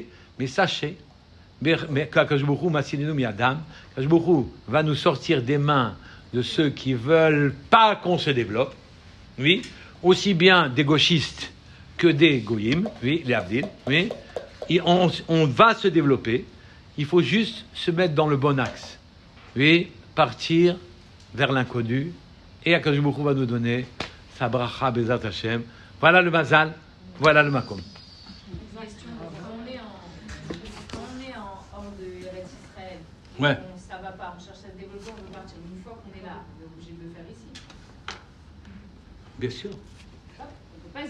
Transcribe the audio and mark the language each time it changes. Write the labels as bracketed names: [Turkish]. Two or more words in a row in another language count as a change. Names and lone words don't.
[French] Mais sachez, qu' [Hebrew] הקדוש ברוך הוא מצילנו מידם, הקדוש ברוך הוא [French] va nous sortir des mains de ceux qui veulent pas qu'on se développe. Oui. Aussi bien des gauchistes que des goyim, oui, les Abdil, oui. Et on va se développer. Il faut juste se mettre dans le bon axe. Oui, partir vers l'inconnu. Et [Hebrew] הקדוש ברוך הוא [French] va nous donner sa [Hebrew] ברכה בעזרת השם. [French] Voilà le mazal, voilà le makom. Quand on est hors de Eretz Israël, Ouais. ça va pas, on cherche à se développer, on veut partir. Une fois qu'on est là, on est obligé de le faire ici. Bien sûr. On peut pas se